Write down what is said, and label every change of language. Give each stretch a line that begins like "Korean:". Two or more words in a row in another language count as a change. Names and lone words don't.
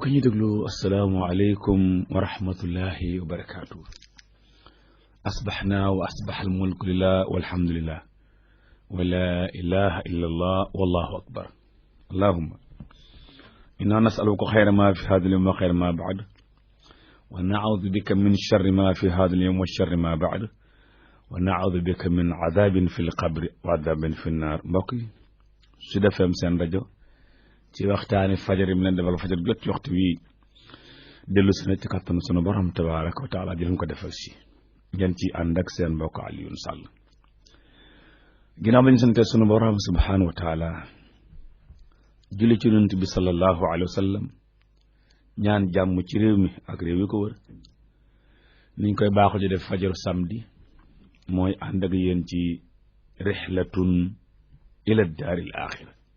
Wolof: ñu déglu
Arabic: السلام عليكم ورحمة الله وبركاته أصبحنا وأصبح الملك لله والحمد لله ولا إله إلا الله والله أكبر اللهم إنا نسألك خير ما في هذا اليوم وخير ما بعد ونعوذ بك من شر ما في هذا اليوم وشر ما بعد ونعوذ بك من عذاب في القبر وعذاب في النار.
Wolof: mbokk yi Sud FM seen rajo ci waxtaani fajar yi mu leen defal fajar jot ci waxtu wi dellu si na ci kattanu sunu borom
Arabic: تبارك وتعالى
Wolof: di leen ko defal si ngeen ci ànd ak seen mbokk Alioune Sall. ginnaaw ba ñu sante sunu borom
Arabic: سبحانه وتعالى
Wolof: julli ci yonent bi
Arabic: صلى الله عليه وسلم
Wolof: ñaan jàmm ci réew mi ak réew yi ko wër niñ koy baaxu di def fajaru samedi mooy ànd ak yéen ci
Arabic: رحلة إلى دار الآخرة